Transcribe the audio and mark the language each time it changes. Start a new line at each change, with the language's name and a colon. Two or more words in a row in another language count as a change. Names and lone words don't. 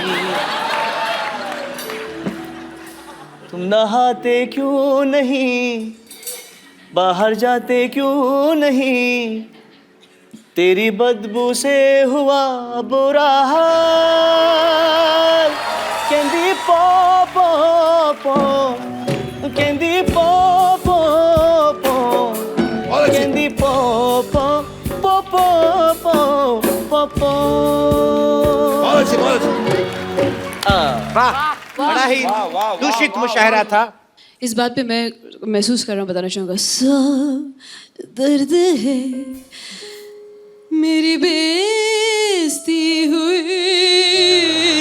Hindi: तुम नहाते क्यों नहीं, बाहर जाते क्यों नहीं, तेरी बदबू से हुआ बुरा हाल।
Punjabi: कहंदी पो पो पो, कहंदी पो पो पो, कहंदी पो पो पो पो पो पो पो।
Hindi: वाह, बड़ा ही दूषित मुशायरा था। इस बात पे मैं महसूस कर रहा हूँ, बताना चाहूँगा। सब दर्द है मेरी बेइज्जती हुई।